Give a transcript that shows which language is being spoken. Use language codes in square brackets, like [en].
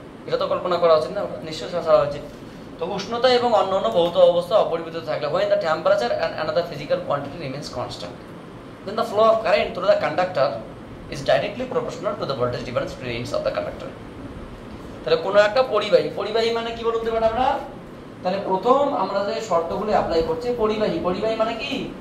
[bn] এটা তো কল্পনা করা উচিত না, নিশ্চয়ই ছাড়া হয়েছে। তো উষ্ণতা এবং অন্যান্য ভৌত অবস্থা অপরিবর্তিত থাকলে, [en] when the temperature and another physical quantity remains constant, then the flow of current through the conductor is directly proportional to the voltage difference between of the conductor. [bn] তাহলে কোনো একটা পরিবাহী, পরিবাহী মানে কি বলতে পারি আমরা? তাহলে প্রথম আমরা যে শর্তগুলো অ্যাপ্লাই করছি, পরিবাহী, পরিবাহী মানে কি?